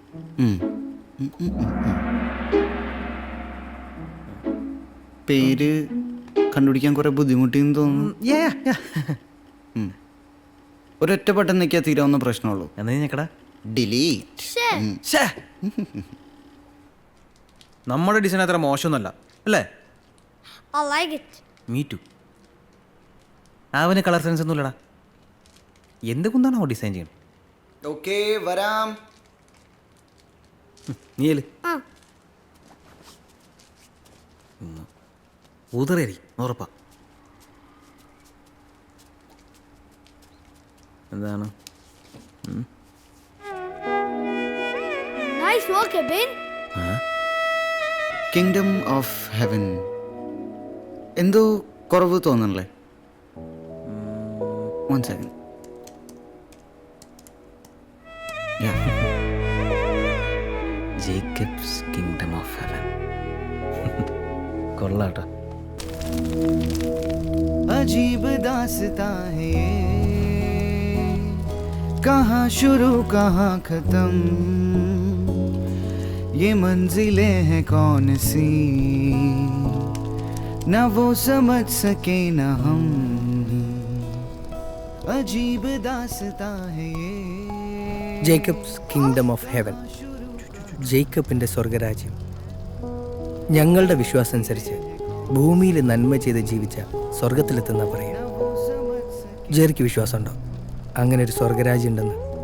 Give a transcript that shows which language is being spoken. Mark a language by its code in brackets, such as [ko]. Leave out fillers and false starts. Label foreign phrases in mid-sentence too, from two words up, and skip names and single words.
[ml] പേര് കണ്ടുപിടിക്കാൻ കുറെ ബുദ്ധിമുട്ടിന്ന് തോന്നുന്നു. ഒരൊറ്റ ബട്ടൺ നിൽക്കാൻ തീരാവുന്ന പ്രശ്നമുള്ളൂ. എന്നാ ഞെക്കടാ. ഡിലീറ്റ്. നമ്മുടെ ഡിസൈൻ അത്ര മോശമൊന്നുമല്ല അല്ലേ? [en] I like it. me too. [ml] അവന് [en] colour sense [ml] ഒന്നുമില്ലടാ. എന്ത് കുന്താണോ ഡിസൈൻ ചെയ്യണം? ഓക്കേ വരാം. നീയല് ഊതറേരി ഉറപ്പാ. എന്താണ്? [en] Nice work, Eben. [ml] കിങ്ഡം ഓഫ് ഹെവൻ എന്തോ കുറവ് തോന്നണല്ലേ? [en] 1 second. [ml] ജേക്കബ്സ് കിങ്ഡം ഓഫ് ഹെവൻ. കൊള്ളാട്ടോ. [hi] अजीब दास्तां है ये, कहाँ शुरू कहाँ खत्म, ये मंजिलें हैं कौन सी, न वो समझ सके न हम, अजीब दास्तां है ये. [ml] ജേക്കബ്സ് കിങ്ഡം ഓഫ് ഹെവൻ, ജേക്കബിൻ്റെ സ്വർഗരാജ്യം. ഞങ്ങളുടെ വിശ്വാസം അനുസരിച്ച് ഭൂമിയിൽ നന്മ ചെയ്ത് ജീവിച്ച സ്വർഗത്തിലെത്തുന്ന പറയാം. ജെറിക്ക് വിശ്വാസമുണ്ടോ അങ്ങനെ ഒരു സ്വർഗരാജ്യം ഉണ്ടെന്ന്?